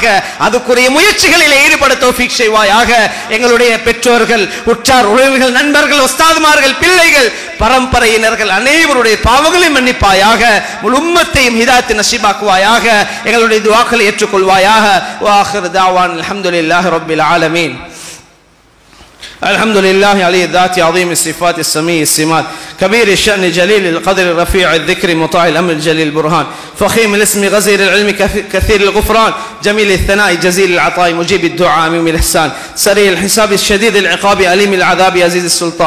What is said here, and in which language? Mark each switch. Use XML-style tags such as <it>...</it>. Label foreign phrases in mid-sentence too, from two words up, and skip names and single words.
<ta>அதுக்குரிய முயற்சிகளில் ஈடுபட தௌஃபீக் செய்வாயாக. எங்களுடைய பெற்றோர்கள், உற்றார் உறவினர்கள், நண்பர்கள், உஸ்தாதுமார்கள், பிள்ளைகள், பரம்பரையினர்கள் அனைவருடைய பாவங்களையும் மன்னிப்பாயாக. முழு உம்மத்தையும் ஹிதாயத் நசீபாக்குவாயாக. எங்களுடைய துஆக்களை ஏற்றுக்கொள்வாயாக.</ta> <ar>وآخر دعوانا الحمد لله رب العالمين. الحمد لله علي الذات عظيم الصفات السميع السمات كبير الشأن جليل القدر رفيع الذكر مطاع الأمر جليل البرهان فخيم الاسم غزير العلم كثير الغفران جميل الثناء جزيل العطاء مجيب الدعاء عميم الإحسان سريع الحساب الشديد العقاب أليم العذاب عزيز السلطان.</ar>